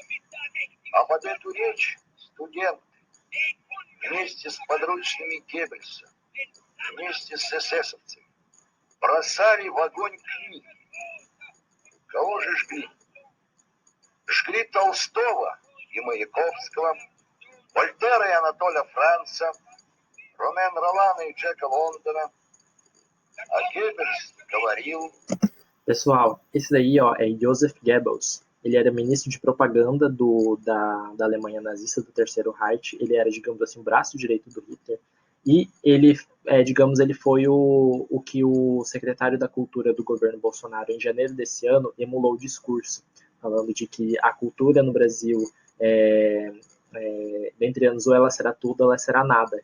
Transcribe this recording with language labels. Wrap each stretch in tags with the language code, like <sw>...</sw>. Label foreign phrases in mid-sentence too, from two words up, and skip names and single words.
<ru>А под эту речь студенты вместе с подручными Геббельса, вместе с эсэсовцами бросали в огонь книги. Кого же жгли? Жгли Толстого и Маяковского, Вольтера и Анатоля Франца, Ромен Ролана и Джека Лондона. А Геббельс говорил...</ru> <pt>Pessoal, esse daí é Joseph Goebbels. Ele era ministro de propaganda da Alemanha nazista, do Terceiro Reich. Ele era, digamos assim, o braço direito do Hitler. E ele, ele foi o que o secretário da Cultura do governo Bolsonaro, em janeiro desse ano, emulou o discurso, falando de que a cultura no Brasil, dentre anos, ou ela será tudo, ou ela será nada.</pt>